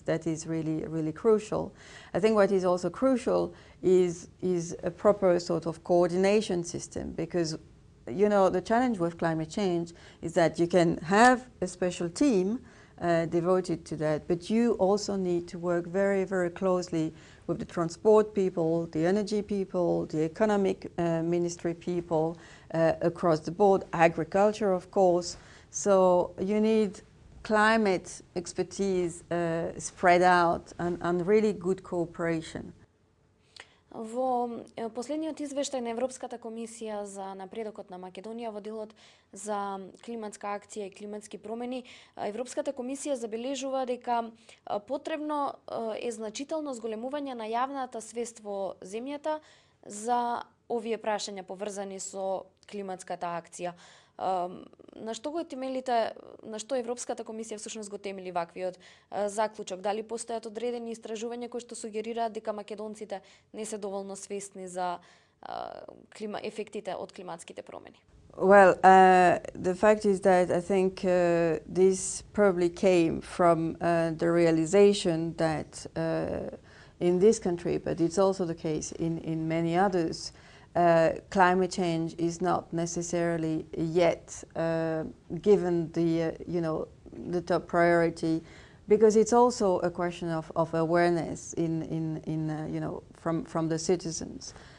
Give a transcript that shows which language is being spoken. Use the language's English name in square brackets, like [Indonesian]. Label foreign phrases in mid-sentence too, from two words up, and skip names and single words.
[English] That is really, really crucial. I think what is also crucial is a proper sort of coordination system, because you know, the challenge with climate change is that you can have a special team devoted to that, but you also need to work very, very closely with the transport people, the energy people, the economic ministry people across the board, agriculture, of course. So you need climate expertise spread out and really good cooperation. [Macedonian] Во последниот извештај на Европската комисија за напредокот на Македонија во делот за климатска акција и климатски промени, Европската комисија забележува дека потребно е значително зголемување на јавната свест во земјата за овие прашања поврзани со климатската акција. На што го темелите, на што Европската комисија всушност го темели ваквиот заклучок? Дали постојат одредени истражувања кои што сугерираат дека македонците не се доволно свесни за ефектите од климатските промени? [English] Well, the fact is that I think this probably came from the realization that in this country, but it's also the case in many others, climate change is not necessarily yet given the the top priority, because it's also a question of awareness from the citizens.